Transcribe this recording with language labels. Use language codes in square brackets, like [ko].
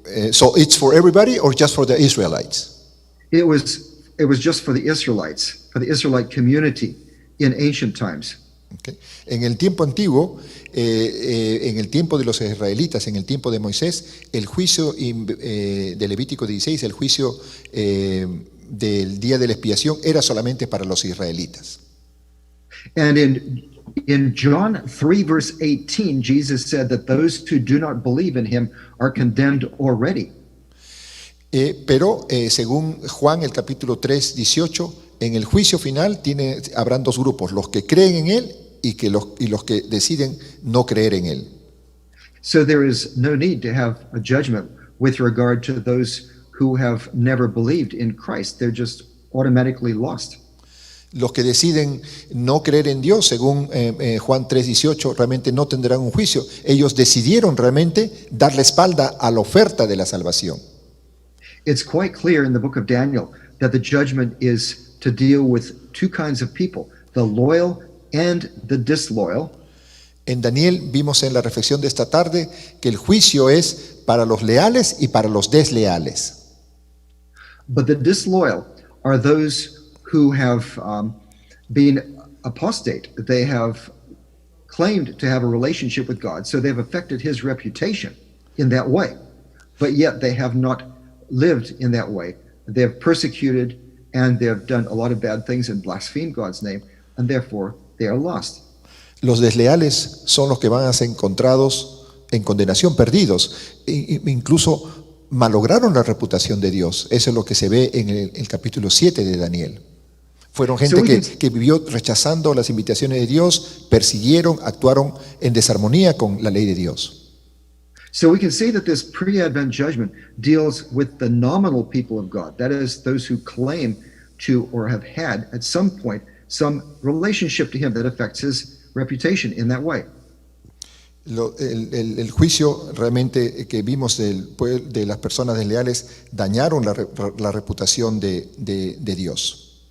[en] So it's for everybody or just for the Israelites? It was just for the Israelites, for the Israelite community in ancient times. ¿Ok? [es] En el tiempo antiguo, en el tiempo de los israelitas, en el tiempo de Moisés, el juicio de Levítico 16, el juicio del día de la expiación era solamente para los israelitas. [en] And in John 3, verse 18, Jesus said that those who do not believe in him are condemned already. [es] Pero según Juan, el capítulo 3, 18, en el juicio final habrán dos grupos, los que creen en él y los que deciden no creer en él. [en] So there is no need to have a judgment with regard to those who have never believed in Christ. They're just automatically lost. [es] Los que deciden no creer en Dios, según Juan 3:18, realmente no tendrán un juicio. Ellos decidieron realmente dar la espalda a la oferta de la salvación. [en] It's quite clear in the book of Daniel that the judgment is to deal with two kinds of people, the loyal and the disloyal. [es] En Daniel vimos en la reflexión de esta tarde que el juicio es para los leales y para los desleales. [en] But the disloyal are those who have been apostate. They have claimed to have a relationship with God, so they've affected his reputation in that way. But yet they have not lived in that way. They've persecuted and they've done a lot of bad things and blasphemed God's name, and therefore they are lost. [es] Los desleales son los que van a ser encontrados en condenación, perdidos. Incluso malograron la reputación de Dios. Eso es lo que se ve en el capítulo 7 de Daniel. Fueron gente que vivió rechazando las invitaciones de Dios, persiguieron, actuaron en desarmonía con la ley de Dios. [en] So we can see that this pre-Advent judgment deals with the nominal people of God. That is, those who claim to or have had at some point some relationship to him that affects his reputation in that way. [es] El juicio realmente que vimos de las personas desleales dañaron la reputación de Dios.